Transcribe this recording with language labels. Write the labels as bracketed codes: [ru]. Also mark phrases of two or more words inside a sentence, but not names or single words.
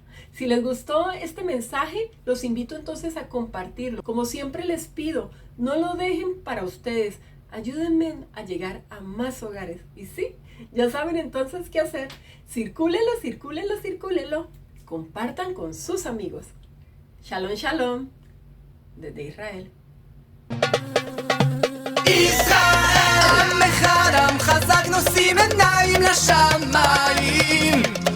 [es] Si les gustó este mensaje, los invito entonces a compartirlo. Como siempre les pido, no lo dejen para ustedes, ayúdenme a llegar a más hogares. Y sí, ya saben entonces qué hacer. Circúlenlo, circúlenlo, circúlenlo. Compartan con sus amigos. Shalom, shalom. Desde Israel. [he] ישראל, עם אחד, עם חזק, נושאים עיניים לשמיים.